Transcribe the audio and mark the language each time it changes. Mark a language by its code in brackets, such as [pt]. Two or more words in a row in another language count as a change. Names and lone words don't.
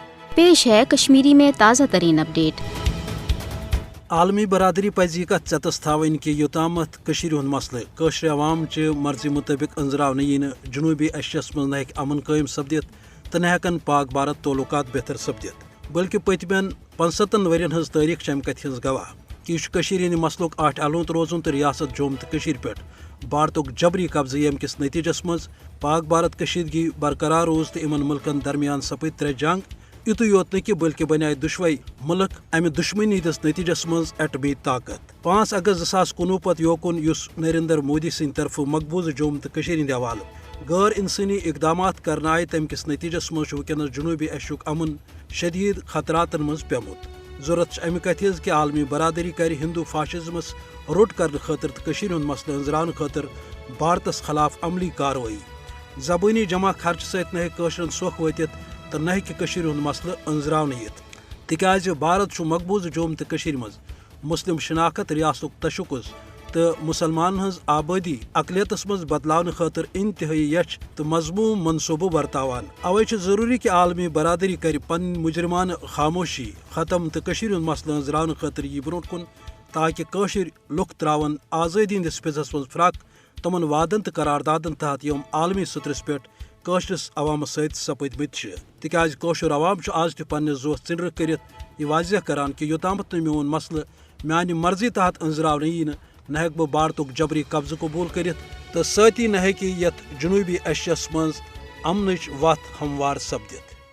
[ur] پیش ہے کشمیری میں تازہ ترین اپڈیٹ۔ [ks] عالمی برادری پزِ یہ کت چتس تھاون کہ یوتامت کشیر ہند مسئلہ قشر عوام چہ مرضی مطابق انزراونہ یہ جنوبی ایشیاس مز نہ امن قائم سپدت تو نہ ہیکن پاک بھارت تعلقات بہتر سپدت بلکہ پتمین 65 ورین ہز تاریخ چھ امہ کتھ ہز گواہ کہ یہ کشیر ہند مسلک آٹھ الونت روزن تو ریاست جوم تو کشیر پہ بھارتک جبری قبضہ یم کس نتیجس مز پاک بھارت کشیدگی برقرار روز تو ان ملکن درمیان سپد ترے جنگ یتو یوت نہ بلکہ بنائے دشوئی ملک امہ دشمنی ہندس نتیجس مز ایٹمی طاقت 5 اگست 2019 پتہ یوکن اس نریندر مودی سند طرف مقبوضہ جوم تو کشیر ہند حوالہ غیر انسانی اقدامات کرنے آئے تمہ کس نتیجس مز ونکس جنوبی ایشیاک امن شدید خطراتن مز پیومت ضرورت امہ کتھ ہز کہ عالمی برادری کر ہندو فاشزمس روٹ کرنے خاطر تو کشیر ہند مسئلہ انزرانے خاطر بھارتس خلاف عملی کاروٲیی زبانی جمع خرچ ست نہ قشرن سوکھ وتت تو نہ کشیر ہند مسئلہ انزراؤن یت تکیاز بھارت مقبوضہ جوم تو کشیر مز مسلم شناخت ریاستک تشخص تو مسلمان ہز آبادی اقلیتس مز بدلاؤن خاطر انتہائی یچھ تو مضموم منصوبہ برتاوان اوے ضروری کہ عالمی برادری کر پن مجرمانہ خاموشی ختم تو کشیر ہند مسئلہ انزراؤن خاطر یہ برو کن تاکہ قشر لک تراون آزادی ہندس فضس مز فراق تمن وعدن تو قراردادن تحت یم عالمی سطرس پہ قشرس عوامس ست سپدمت تکیاز قشر عوام آز تہ پنہ زو ژنڈر کرت یہ واضح کران کہ یوتامت میون مسئلہ میانہ مرضی تحت انزراؤن یہ نہ ہیک بہ بھارتک جبری قبضہ قبول کرت تو سۭتی نہ ہیکہ یتھ جنوبی ایشیاس مز امنچ وتھ ہموار سپدت۔